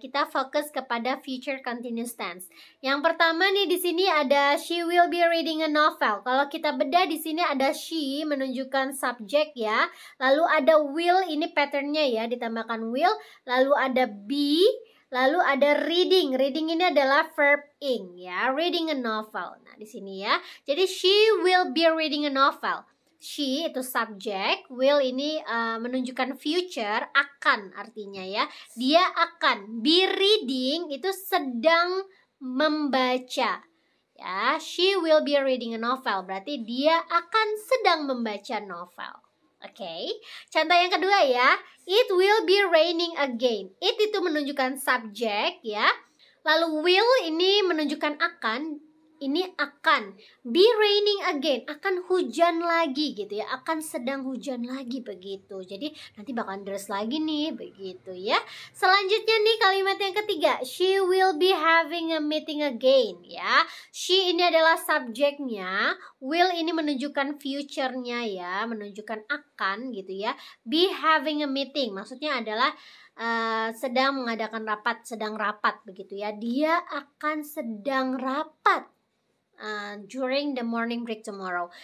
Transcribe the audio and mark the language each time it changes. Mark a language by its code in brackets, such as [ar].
[id] Kita fokus kepada future continuous tense. Yang pertama nih di sini ada [en] she will be reading a novel. [id] Kalau kita bedah di sini ada she menunjukkan subjek ya. Lalu ada will, ini patternnya ya, ditambahkan will. Lalu ada be, lalu ada reading. Reading ini adalah verb ing ya, reading a novel. Nah, di sini ya. Jadi [en] she will be reading a novel. [id] She itu subjek, will ini menunjukkan future, akan artinya ya. Dia akan, be reading itu sedang membaca. Ya, [en] she will be reading a novel, [id] berarti dia akan sedang membaca novel. Oke. Contoh yang kedua ya, [en] it will be raining again. [id] It itu menunjukkan subjek ya. Lalu will ini menunjukkan akan. Ini akan [en] be raining again, [id] akan hujan lagi gitu ya, akan sedang hujan lagi begitu. Jadi nanti bakalan deras lagi nih begitu ya. Selanjutnya nih kalimat yang ketiga, [en] she will be having a meeting again [id] ya. She ini adalah subjeknya, will ini menunjukkan future-nya ya, menunjukkan akan gitu ya. [en] Be having a meeting [id] maksudnya adalah sedang mengadakan rapat, sedang rapat begitu ya. Dia akan sedang rapat. [en] during the morning break tomorrow.